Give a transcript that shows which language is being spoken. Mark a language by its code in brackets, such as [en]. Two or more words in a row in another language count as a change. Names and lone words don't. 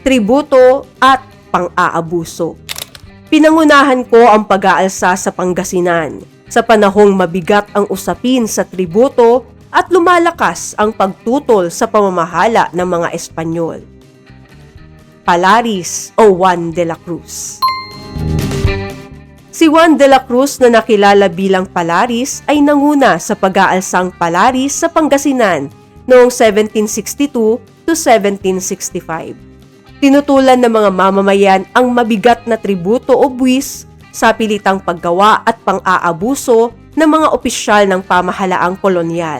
[tl] Tributo at pang-aabuso. Pinangunahan ko ang pag-aalsa sa Pangasinan sa panahong mabigat ang usapin sa tributo at lumalakas ang pagtutol sa pamamahala ng mga Espanyol. Palaris o Juan de la Cruz. Si Juan de la Cruz na nakilala bilang Palaris ay nanguna sa pag-aalsang Palaris sa Pangasinan noong 1762 to 1765. Tinutulan ng mga mamamayan ang mabigat na tributo o buwis sa pilitang paggawa at pang-aabuso ng mga opisyal ng pamahalaang kolonyal.